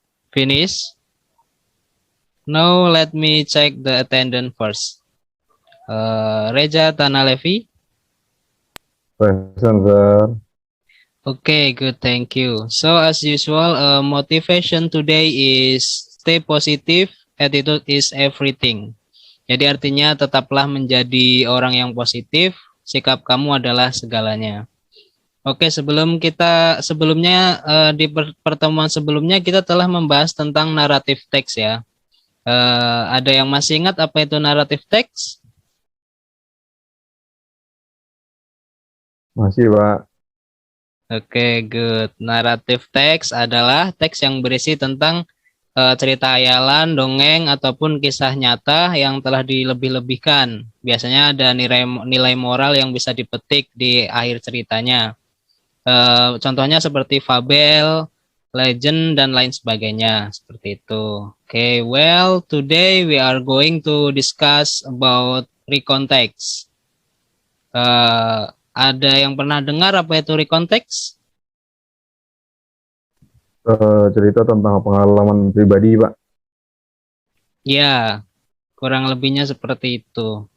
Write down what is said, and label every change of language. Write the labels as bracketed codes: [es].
[en] Finish. Now let me check the attendance first. Reja Tanalevi. Present, sir. Okay, good. Thank you. So as usual, motivation today is stay positive. Attitude is everything. [id] Jadi artinya tetaplah menjadi orang yang positif, sikap kamu adalah segalanya. Oke, sebelumnya di pertemuan sebelumnya kita telah membahas tentang naratif teks ya. Ada yang masih ingat apa itu naratif teks? Masih, Pak. Oke, good. Naratif teks adalah teks yang berisi tentang cerita hayalan, dongeng ataupun kisah nyata yang telah dilebih-lebihkan. Biasanya ada nilai nilai moral yang bisa dipetik di akhir ceritanya. Contohnya seperti fabel, legend, dan lain sebagainya. Seperti itu. [en] Okay, well, today we are going to discuss about recontext. [id] Ada yang pernah dengar apa itu recontext? Cerita tentang pengalaman pribadi, Pak. Ya, kurang lebihnya seperti itu.